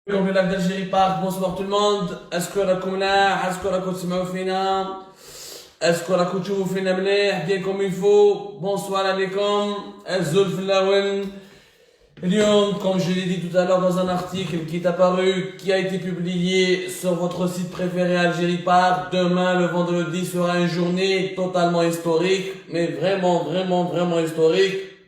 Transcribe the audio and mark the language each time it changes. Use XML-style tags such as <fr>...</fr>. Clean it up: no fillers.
<fr>Comme le lac d'Algérie Park, bonsoir tout le monde.</fr> <ar>أشكركم ملاح, أشكركم تسمعوا فينا, أشكركم تشوفوا فينا مليح,</ar> <fr>bien comme il faut. Bonsoir عليكم.</fr> <ar>الزلف الأول.</ar> <fr>اليوم, comme je l'ai dit tout à l'heure dans un article qui est apparu, qui a été publié sur votre site préféré Algérie Park, demain le vendredi sera une journée totalement historique, mais vraiment historique.</fr>